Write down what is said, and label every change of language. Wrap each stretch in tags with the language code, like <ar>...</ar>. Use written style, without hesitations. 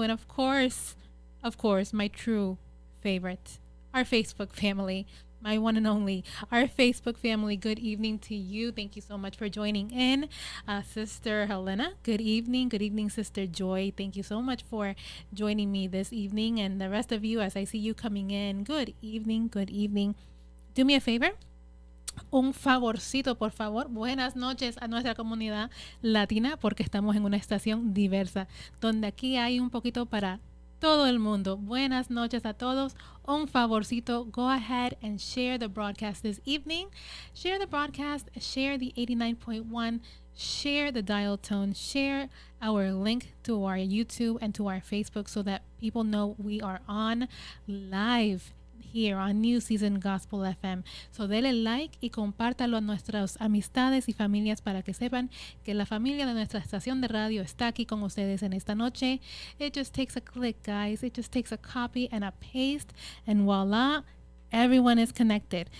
<en>And of course, my true favorite, our Facebook family, my one and only, our Facebook family, good evening to you. Thank you so much for joining in. Sister Helena, good evening. Good evening, Sister Joy. Thank you so much for joining me this evening. And the rest of you, as I see you coming in, good evening, good evening. Do me a favor.</en> <es>Un favorcito, por favor. Buenas noches a nuestra comunidad latina, porque estamos en una estación diversa, donde aquí hay un poquito para todo el mundo. Buenas noches a todos. Un favorcito,</es> <en>go ahead and share the broadcast this evening. Share the broadcast, share the 89.1, share the dial tone, share our link to our YouTube and to our Facebook so that people know we are on live here on New Season Gospel FM.</en> <es>So dele like y compártalo a nuestras amistades y familias para que sepan que la familia de nuestra estación de radio está aquí con ustedes en esta noche.</es> <en>It just takes a click, guys. It just takes a copy and a paste, and voila, everyone is connected.</en>